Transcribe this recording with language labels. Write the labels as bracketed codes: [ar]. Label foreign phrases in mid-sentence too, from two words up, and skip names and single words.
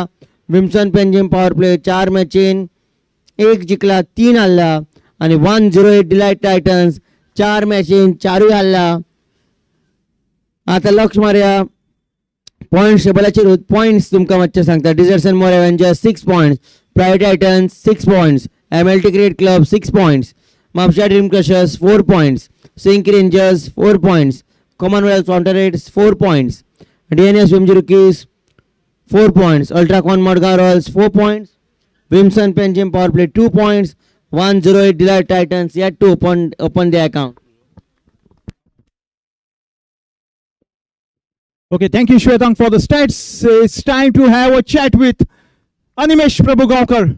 [kok] विम्सन पेंजिम पॉवर प्ले 4 मॅचीन 1 जिखला, 3 हारला. आणि 108 डिलाइट टायटन्स 4 मॅचीन 4 हारला. आता लक्ष मारया पॉइंट्स टेबलाचेर. पॉइंट्स तुमकां मातशें सांगता. डिझर्ट्स एंड मोर एव्हेंजर्स 6 पॉइंट्स. प्रायव्हेट टायटन्स 6 पॉइंट्स. MLT क्रिकेट क्लब 6 पॉइंट्स. म्हापशा ड्रीम क्रशर्स 4 पॉइंट्स. सिंक रेंजर्स 4 पॉइंट्स. कॉमनवेल्थ फाउंटनेट्स 4 पॉइंट्स. [en] DNS VMG रुकीज 4 points. Ultracon Mudga Royals 4 points. Wimson Penjim Power Play 2 points. 108 Delight Titans yet to open their account. Okay, thank you, Shwetang, for the stats. It's time to have a chat with Animesh Prabhugaonkar.